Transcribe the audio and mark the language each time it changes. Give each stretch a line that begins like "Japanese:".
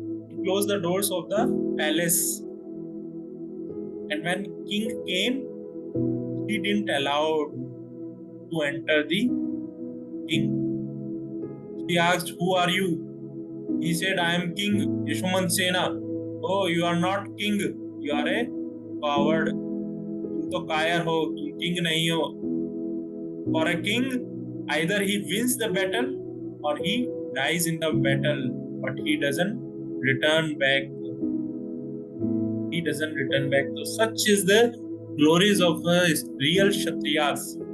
English: She closed the doors of the palace. And when king came, she didn't allow to enter the king. She asked, "Who are you?" He said, "I am King Yashomansena." "Oh, you are not king. You are a coward.
Hindi: तुम तो कायर हो, तुम king नहीं हो."
English: For a king, either he wins the battle or he dies in the battle, but he doesn't return back. He doesn't return back. So such is the glories of real Kshatriyas.